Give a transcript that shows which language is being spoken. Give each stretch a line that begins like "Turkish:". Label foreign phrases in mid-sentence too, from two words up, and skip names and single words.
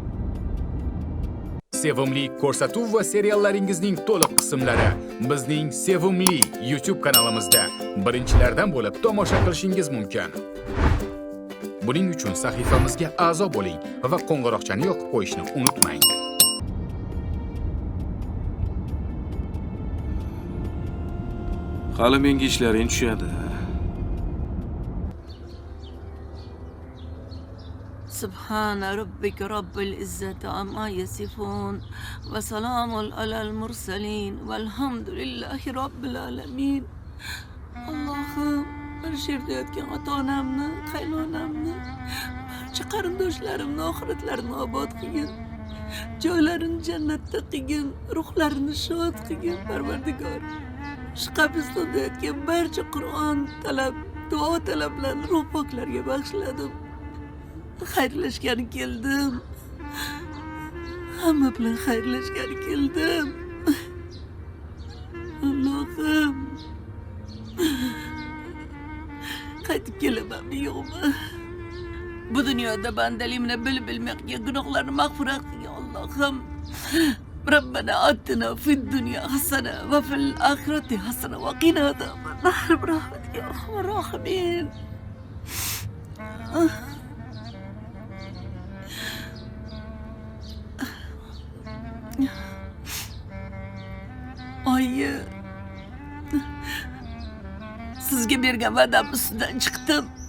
Uzbek: Sevimli ko'rsatuv va seriallaringizning to'liq qismlari bizning Sevimli YouTube kanalimizda birinchilardan bo'lib tomosha qilishingiz mumkin. Buning uchun sahifamizga a'zo bo'ling va qo'ng'iroqchani yoqib qo'yishni unutmang. Hali menga ishlaring tushadi.
Arabic: سبحان ربك رب العزة عما يصفون وسلام على المرسلين والحمد لله رب العالمين.
Uzbek: Allohim, bir yerda yotgan ota-onamni, qaynonamni, barcha qarindoshlarimni oxiratlarini obod qilgin. Joylarini jannatda qilgin, ruhlarini shod qilgin, Parvardigor. Shu qabristonda yotgan barcha Qur'on talab, duo talablarini ruh poklarga bag'ishladim. Xayrlashgani keldim. Hamma bilan xayrlashgani keldim. Allohim. Qaytib kelamanmi yo'qmi? Bu dunyoda bandaligimni bilib bilmay qilgan gunohlarni mag'firat qilgin Allohim.
Arabic: رَبَّنَا آتِنَا فِي الدُّنْيَا حَسَنَةً وَفِي الْآخِرَةِ حَسَنَةً وَقِنَا عَذَابَ النَّارِ بِرَحْمَتِكَ يَا أَرْحَمَ الرَّاحِمِينَ.
Uzbek: Oyi, sizga bergan va'dam ustidan chiqdim.